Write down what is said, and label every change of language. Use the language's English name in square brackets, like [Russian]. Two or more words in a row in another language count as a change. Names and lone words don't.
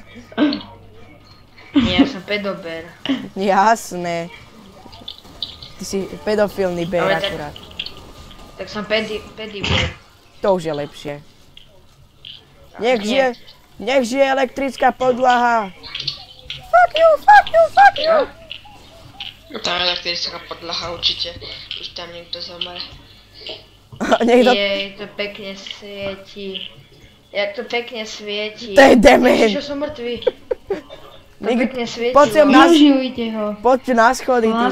[Slovak] Nie, ja som pedober. Jasné. Ty si pedofilný bér Ale tak- akurát. Tak som pediber. To už je lepšie. Nech žije elektrická podlaha. [English] Fuck you, fuck you, fuck you. [Slovak] No tá elektrická podlaha určite. Už tam niekto zomre. Niekto... Jej, to pekne svieti. Jak to pekne svieti. To je dement. Ježiš, som mŕtvý. To Nikdy- pekne svietilo. Poď sem na- Využijte ho. Poďte na schody, To na